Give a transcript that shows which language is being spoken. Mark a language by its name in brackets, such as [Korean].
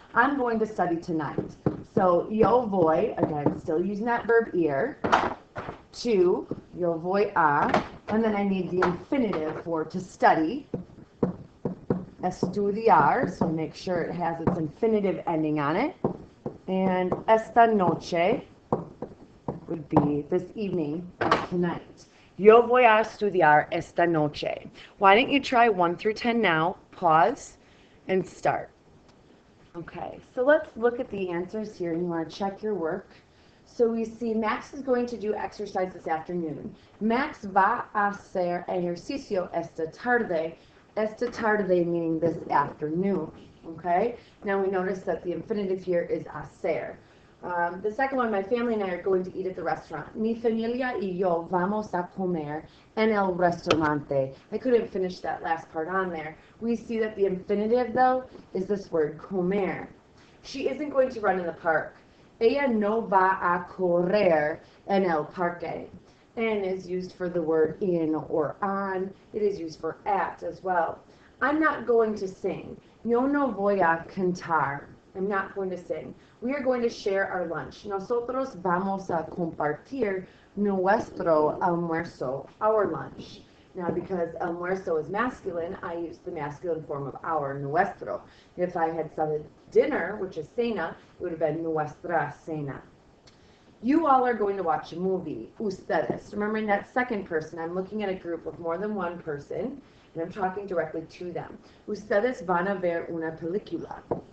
[English] I'm going to study tonight. So yo voy, again, still using that verb ir, to, [Spanish] yo voy a, [English] and then I need the infinitive for to study, estudiar, so make sure it has its infinitive ending on it, and [Spanish] esta noche [English] would be this evening or tonight. [Spanish] Yo voy a estudiar esta noche. [English] Why don't you try 1 through 10 now, pause, and start. Okay, so let's look at the answers here, and you want to check your work. So we see Max is going to do exercise this afternoon. [Spanish] Max va a hacer ejercicio esta tarde [English] meaning this afternoon. Okay, now we notice that the infinitive here is hacer. The second one, my family and I are going to eat at the restaurant. [Spanish] Mi familia y yo vamos a comer en el restaurante. [English] I couldn't finish that last part on there. We see that the infinitive, though, is this word comer. She isn't going to run in the park. [Spanish] Ella no va a correr en el parque. [English] En is used for the word in or on. It is used for at as well. I'm not going to sing. [Spanish] Yo no voy a cantar. [English] I'm not going to sing. We are going to share our lunch. [Spanish] Nosotros vamos a compartir nuestro almuerzo, [English] our lunch. Now, because almuerzo is masculine, I use the masculine form of our, nuestro. If I had said dinner, which is cena, it would have been [Spanish] nuestra cena. [English] You all are going to watch a movie, ustedes. Remembering that second person, I'm looking at a group of more than one person, and I'm talking directly to them. [Spanish] Ustedes van a ver una película.